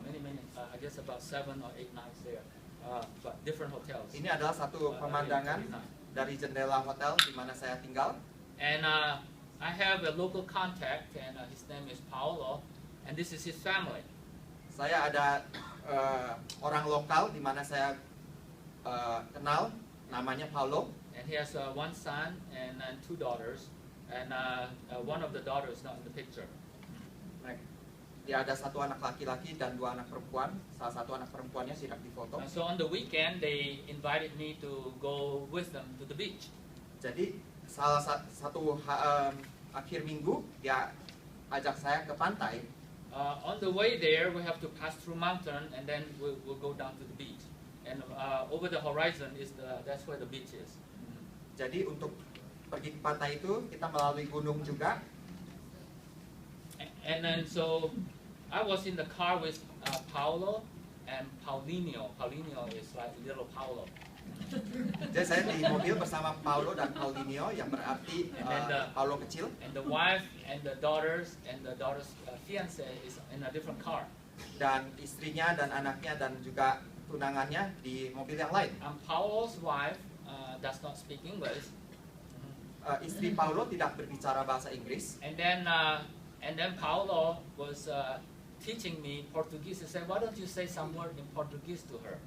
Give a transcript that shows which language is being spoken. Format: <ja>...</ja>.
<en>Many, I guess about 7 or 8 nights there. But different hotels.</en> <id>Ini adalah satu pemandangan dari jendela hotel di mana saya tinggal.</id> <en>And I have a local contact, and his name is Paulo, and this is his family.</en> <id>Saya ada orang lokal di mana saya kenal, namanya Paulo.</id> <en>And he has one son and 2 daughters, and one of the daughters not in the picture.</en> <id>Dia ada 1 anak laki-laki dan 2 anak perempuan. Salah satu anak perempuannya tidak difoto.</id> <en>So on the weekend, they invited me to go with them to the beach.</en> <id>Jadi salah satu akhir minggu dia ajak saya ke pantai.</id> <en>On the way there, we have to pass through mountain, and then we'll go down to the beach. And over the horizon that's where the beach is.</en> <id>Jadi untuk pergi ke pantai itu kita melalui gunung juga.</id> <en>And then so I was in the car with Paulo and Paulinho. Paulinho is like little Paulo.</en> <id>Jadi saya di mobil bersama Paulo dan Paulinho yang berarti Paulo kecil.</id> <en>And the wife and the daughter's fiance is in a different car.</en> <id>Dan istrinya dan anaknya dan juga tunangannya di mobil yang lain.</id> <en>Paulo's wife does not speak English.</en> <id>Istri Paulo tidak berbicara bahasa Inggris.</id> <en>And then Paulo was teaching me Portuguese. He said, "Why don't you say some word in Portuguese to her?"</en>